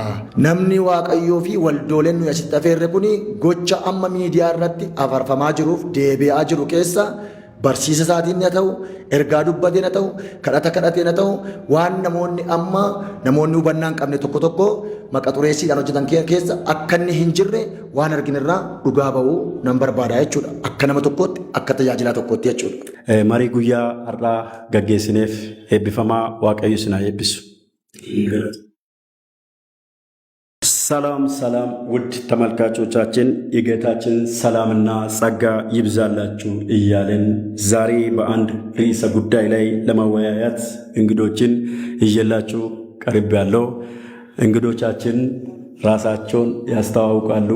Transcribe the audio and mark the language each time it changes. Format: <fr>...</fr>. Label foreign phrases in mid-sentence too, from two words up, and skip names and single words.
<om>Namni Waaqayyoo fi waldooleen nuyi asitti afeerre kuni gocha amma miidiyaa irratti afarfamaa jiruuf deebi'aa jiru keessa barsiisa isaatiin haa ta'u, ergaa dubbateen haa ta'u, kadhata kadhateen haa ta'u, waan namoonni hubannaa hin qabne tokko tokko maqa xureessiidhaan hojjetan keessa akka inni hin jirre waan arginirraa dhugaa ba'uu nan barbaada jechuudha. Akka nama tokkootti, akka tajaajilaa tokkootti jechuudha. Marii guyyaa har'aa gaggeessineef eebbifamaa Waaqayyo isin haa eebbisu.</om> <am>ሰላም ሰላም ውድ ተመልካቾቻችን የጌታችን ሰላምና ጸጋ ይብዛላችሁ እያለን ዛሬ በአንድ ርዕሰ ጉዳይ ላይ ለመወያየት እንግዶችን ይዤላችሁ ቀርቤያለሁ። እንግዶቻችን ራሳቸውን ያስተዋውቃሉ።</am>